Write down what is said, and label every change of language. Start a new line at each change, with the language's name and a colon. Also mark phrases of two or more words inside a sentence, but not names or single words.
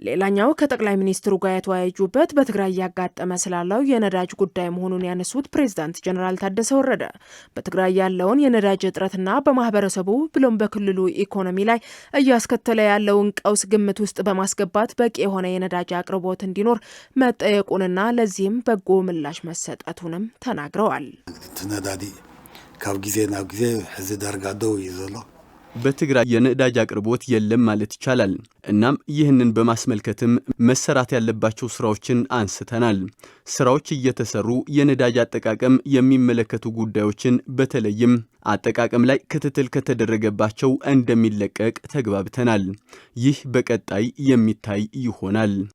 Amharic: ሌላኛው ከጠቅላይ ሚኒስትሩ ጋር የተወያዩበት በትግራይ ያጋጠመ ስላለው የነዳጅ ጉዳይ መሆኑን ያነሱት ፕሬዝዳንት ጀነራል ታደሰ ወረደ በትግራይ ያለውን የነዳጅ እጥረትና በማህበረሰቡ ብሎም በክልሉ ኢኮኖሚ ላይ እያስከተለ ያለውን ቀውስ ግምት ውስጥ በማስገባት በቂ የሆነ የነዳጅ አቅርቦት እንዲኖር መጠየቁንና ለዚህም በጎ ምላሽ መሰጠቱንም ተናግረዋል።
Tigrinya: ነዳዲ ካብ ጊዜ ናብ ጊዜ ሕዚ ዳርጋ ደው ይዘሎ
Amharic: በትግራይ የነዳጅ አቅርቦት የለም ማለት ይቻላል። እናም ይህንን በማስመልከትም መሰራት ያለባቸው ስራዎችን አንስተናል። ስራዎች እየተሰሩ የነዳጅ አጠቃቀም የሚመለከቱ ጉዳዮችን በተለይም አጠቃቀም ላይ ክትትል ከተደረገባቸው እንደሚለቀቅ ተግባብተናል። ይህ በቀጣይ የሚታይ ይሆናል።